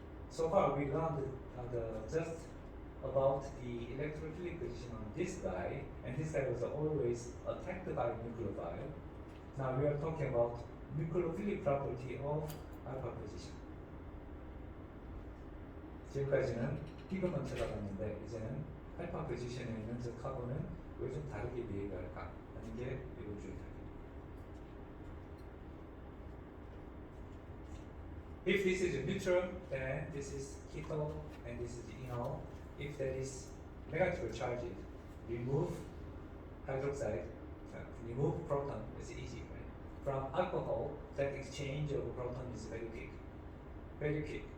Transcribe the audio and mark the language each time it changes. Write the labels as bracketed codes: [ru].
[en] So far, we learned just about the electrophilic position on this guy, and this guy was always attacked by nucleophile. Now we are talking about nucleophilic property of alpha position. [ko] 지금까지는 이것만 찾아봤는데 이제는 알파 포지션에 있는 저 카본은 왜 좀 다르게 비해가 할까 하는 게 이번 주의 답입니다. [en] If this is neutral, then this is keto and this is enol. If there is negative charge, remove hydroxide, remove proton, it's easy, right? From alcohol, that exchange of proton is very quick. Very quick.